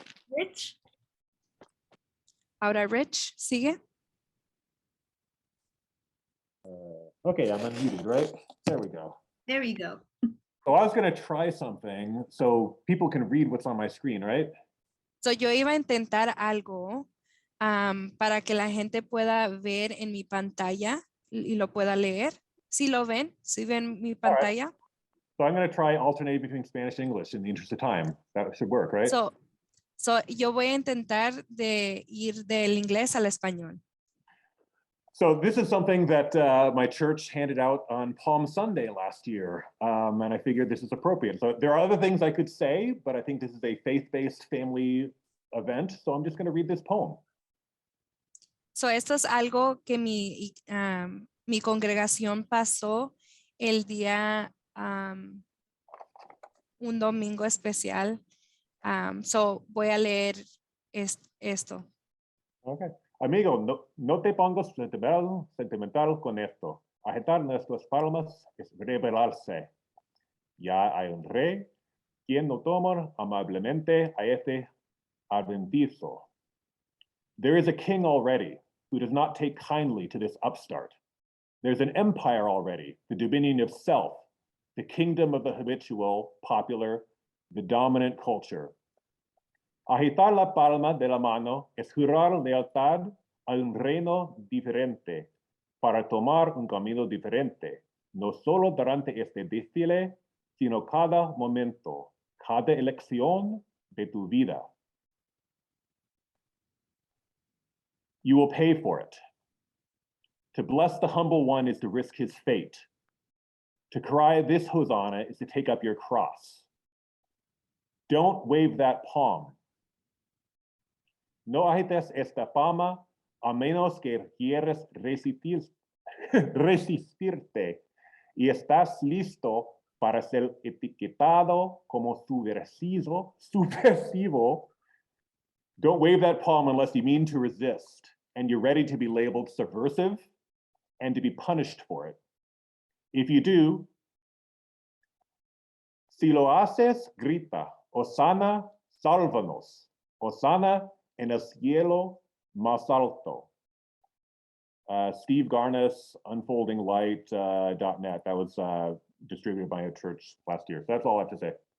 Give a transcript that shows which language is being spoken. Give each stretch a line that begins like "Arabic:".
English: Rich?
Spanish: Ahora Rich, sigue.
English: Okay, I'm unmuted, right? There we go. There you go. So I was going to try something so people can read what's on my screen, right?
Spanish: So yo iba a intentar algo para que la gente pueda ver en mi pantalla y lo pueda leer. ¿Sí lo ven? ¿Sí ven mi pantalla?
English: So I'm going to try alternating between Spanish and English in the interest of time. That should work, right? So,
Spanish: So, yo voy a intentar de ir del inglés al español.
English: So this is something that my church handed out on Palm Sunday last year, and I figured this is appropriate. So there are other things I could say, but I think this is a faith-based family event, so I'm just going to read this poem.
Spanish: So, esto es algo que mi congregación pasó el día, un domingo especial. So, voy a leer esto. Okay. Amigo, no te pongas sentimental con esto. Agitar nuestras palmas es rebelarse. Ya hay un rey quien no toma amablemente a este adventizo.
English: There is a king already who does not take kindly to this upstart. There's an empire already, the dominion of self, the kingdom of the habitual, popular, the dominant culture.
Spanish: Agitar la palma de la mano es jurar lealtad a un reino diferente para tomar un camino diferente, no solo durante este desfile, sino cada momento, cada elección de tu vida.
English: You will pay for it. To bless the humble one is to risk his fate. To cry this hosanna is to take up your cross. Don't wave that palm.
Spanish: No agites esta palma a menos que quieras resistirte y estás listo para ser etiquetado como subversivo.
English: Don't wave that palm unless you mean to resist and you're ready to be labeled subversive and to be punished for it. If you do,
Spanish: si lo haces, grita, Hosanna, sálvanos, Hosanna en el cielo más alto.
English: Steve Garnis, unfoldinglight.net. That was distributed by a church last year. So that's all I have to say.